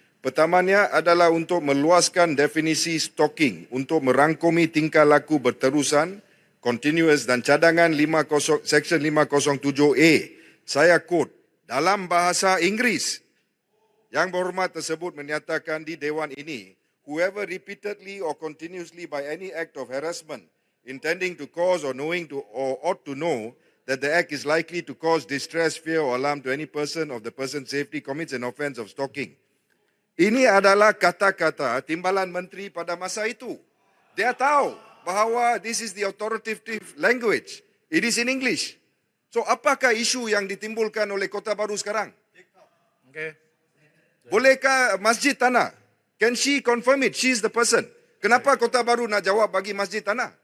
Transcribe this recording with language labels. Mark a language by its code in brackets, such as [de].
[ms] Pertamanya adalah untuk meluaskan definisi stalking untuk merangkumi tingkah laku berterusan, continuous dan cadangan 50 Section 507A. Saya quote, dalam bahasa Inggeris, Yang Berhormat tersebut menyatakan di Dewan ini, [en] whoever repeatedly or continuously by any act of harassment intending to cause or knowing to or ought to know that the act is likely to cause distress, fear or alarm to any person of the person's safety commits an offence of stalking. [ms] Ini adalah kata-kata timbalan menteri pada masa itu. Dia tahu bahawa [en] this is the authoritative language. It is in English. [ms] So apakah isu yang ditimbulkan oleh Kota Baru sekarang? Bolehkah Masjid Tanah? [en] Can she confirm it? She is the person. [ms] Kenapa Kota Baru nak jawab bagi Masjid Tanah?